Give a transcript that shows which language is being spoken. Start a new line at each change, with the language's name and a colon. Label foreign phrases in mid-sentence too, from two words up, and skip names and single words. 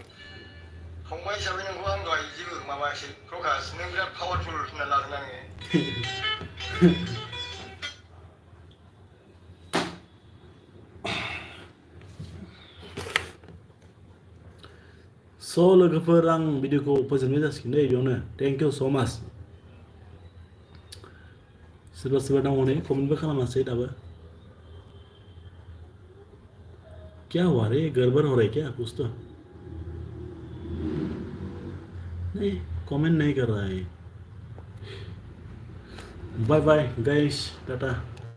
Bodo: फंबाय हिसाबै नोंखौ आं दहाय जेबो माबायासै प्रकाश नों बिराद पावारफुल होनना लादोंना नोङो। सो लोगोफोर आं भिडियोखौ फोजोबनाय जासिगोन दे बेयावनो।
English: thank you so much.
Bodo: सोरबा सोरबा दङ नै कमेन्टबो खालामासै दाबो।
Hindi: क्या हुआ रे गड़बड़ हो रहा है क्या कुछ तो नहीं कमेंट नहीं कर रहा है।
English: bye bye guys tata.